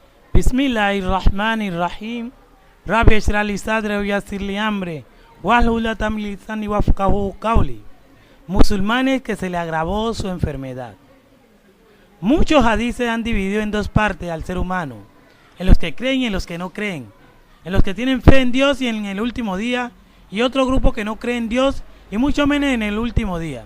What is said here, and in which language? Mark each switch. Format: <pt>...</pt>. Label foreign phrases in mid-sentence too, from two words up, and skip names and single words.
<ar>بسم الله الرحمن الرحيم. رب اشرح لي صدري ويسر لي أمري واحلل عقدة من لساني يفقهوا قولي.</ar> <es>Musulmanes que se le agravó su enfermedad. Muchos hadices han dividido en dos partes al ser humano, en los que creen y en los que no creen, en los que tienen fe en Dios y en el último día, y otro grupo que no cree en Dios y mucho menos en el último día.</es>